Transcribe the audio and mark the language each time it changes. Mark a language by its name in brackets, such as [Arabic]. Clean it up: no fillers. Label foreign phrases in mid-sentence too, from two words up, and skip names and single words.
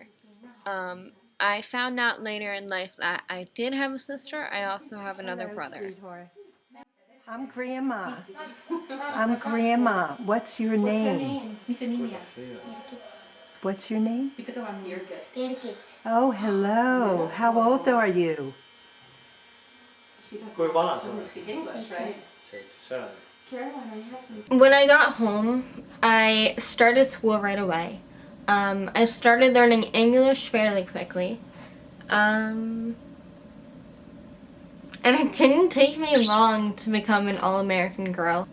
[English] I found out later in life that I did have a sister. I also have another brother. Sweetheart. I'm Grandma. I'm Grandma. What's your name? What's your name? Oh, hello. How old are you? [Estonian] Kui vana sa oled? 7. [English] When I got home, I started school right away. I started learning English fairly quickly. And it didn't take me long to become an all-American girl.